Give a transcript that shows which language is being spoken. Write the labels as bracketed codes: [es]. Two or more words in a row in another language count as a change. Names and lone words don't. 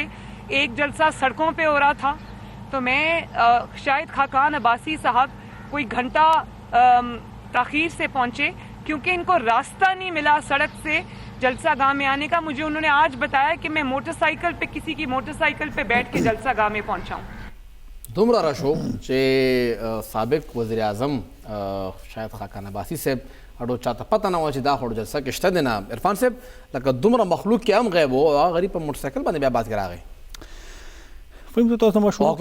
[ur] ایک جلسہ سڑکوں پہ ہو رہا تھا۔ تو میں شاید خاقان عباسی صاحب کوئی گھنٹہ تاخیر سے پہنچے کیونکہ ان کو راستہ نہیں ملا سڑک سے جلسہ گاہ میں آنے کا. مجھے انہوں نے آج بتایا کہ میں موٹرسائیکل پہ کسی کی موٹرسائیکل پہ بیٹھ کے جلسہ گاہ میں پہنچا ہوں. [ps] دومره راشو چې سابق وزیر اعظم شاید خاقان عباسی صاحب اډو چاته پته نه و چې دا خو جلسه کې شته دی نه. عرفان صاحب لکه دومره مخلوق کې هم غیب و هغه غریب په موټرسایکل باندې بیا باد کې راغی. فهم تاسو ما شروع